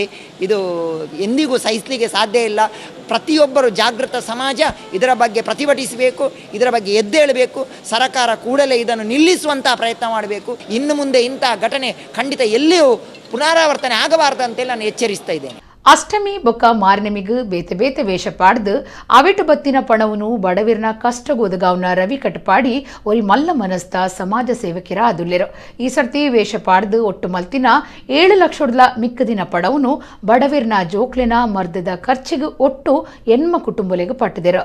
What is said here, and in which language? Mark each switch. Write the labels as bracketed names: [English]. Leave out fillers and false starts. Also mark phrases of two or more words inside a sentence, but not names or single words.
[Kannada] ಇದು ಎಂದಿಗೂ ಸಹಿಸಲಿಕ್ಕೆ ಸಾಧ್ಯ ಇಲ್ಲ. ಪ್ರತಿಯೊಬ್ಬರು ಜಾಗೃತ ಸಮಾಜ ಇದರ ಬಗ್ಗೆ ಪ್ರತಿಭಟಿಸಬೇಕು, ಇದರ ಬಗ್ಗೆ ಎದ್ದೇಳಬೇಕು. ಸರ್ಕಾರ ಕೂಡಲೇ ಇದನ್ನು ನಿಲ್ಲಿಸುವಂಥ ಪ್ರಯತ್ನ ಮಾಡಬೇಕು. ಇನ್ನು ಮುಂದೆ ಇಂಥ ಘಟನೆ ಖಂಡಿತ ಎಲ್ಲಿಯೂ ಪುನರಾವರ್ತನೆ ಆಗಬಾರ್ದು ಅಂತೇಳಿ ನಾನು ಎಚ್ಚರಿಸ್ತಾ ಇದ್ದೇನೆ. [Tulu] ಅಷ್ಟಮಿ ಬೊಕ್ಕ ಮಾರ್ನೆಮಿಗ್ ಬೇತೆ ಬೇತೆ ವೇಷ ಪಾಡ್ದು ಅವಿಟು ಬತ್ತಿನ ಪಣವನು ಬಡವಿರ್ನ ಕಷ್ಟಗೋದಗಾವ್ನ ರವಿ ಕಟ್ಪಾಡಿ ಒರಿ ಮಲ್ಲ ಮನಸ್ತ ಸಮಾಜ ಸೇವಕಿರ ಅದುಲ್ಲೆರು. ಈ ಸರ್ತಿ ವೇಷ ಪಾಡ್ದು ಒಟ್ಟು ಮಲ್ತಿನ 7 ಲಕ್ಷದ ಮಿಕ್ಕದಿನ ಪಡವನು ಬಡವಿರ್ನ ಜೋಕ್ಲೆನ ಮರ್ದದ ಖರ್ಚಿಗೆ ಒಟ್ಟು ಎನ್ಮ ಕುಟುಂಬಲೆಗೆ ಪಟ್ಟದೆರು.